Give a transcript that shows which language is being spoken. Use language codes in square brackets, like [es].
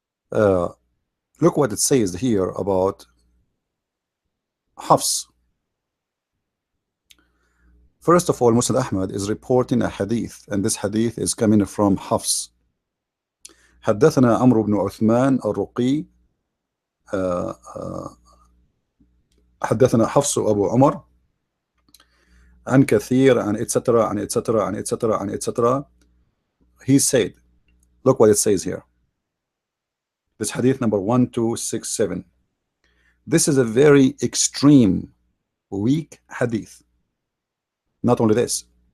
[en] Look what it says here about Hafs. First of all, Musnad Ahmad is reporting a hadith, and this hadith is coming from Hafs. [ar] حدثنا عمرو بن عثمان الرقي حدثنا حفص أبو عمر عن كثير عن etc. عن etc. عن etc. عن etc. [en] He said, look what it says here. This hadith number 1267. This is a very extreme, weak hadith. Not only this.